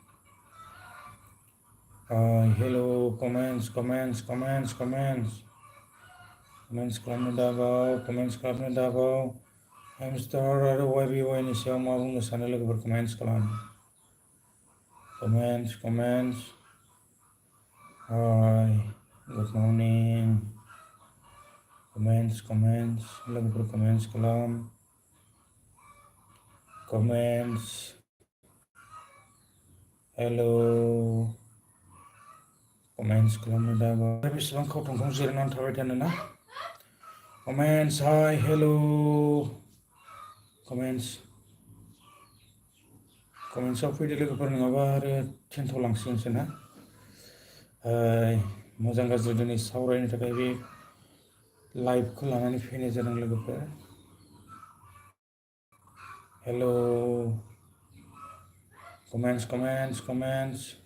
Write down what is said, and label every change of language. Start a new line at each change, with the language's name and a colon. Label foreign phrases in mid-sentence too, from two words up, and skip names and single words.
Bodo: हेलो कमेन्ट्स खालामनो दाबाव हेमस्टार आरो YBY नि सायाव मा बुंनो सानो लोगोफोर कमेन्ट्स खालाम कमेन्ट्स
English: Hi, good morning.
Bodo: Comments, लोगोफोर comments खालाम.
English: Comments. Hello.
Bodo: Comments खालामनो दाबा. बेसेबां खावथं जिरायनानै थाबाय थानो ना?
English: Comments, hi, hello.
Bodo: Commentsआव फैदो लोगोफोर नङाबा आरो थेन्थ'लांसिगोनसो ना? मोजां गाज्रि दिनै सावरायनो थाखाय बे लाइभखौ लानानै फैनाय जादों लोगोफोर.
English: Hello. Comments.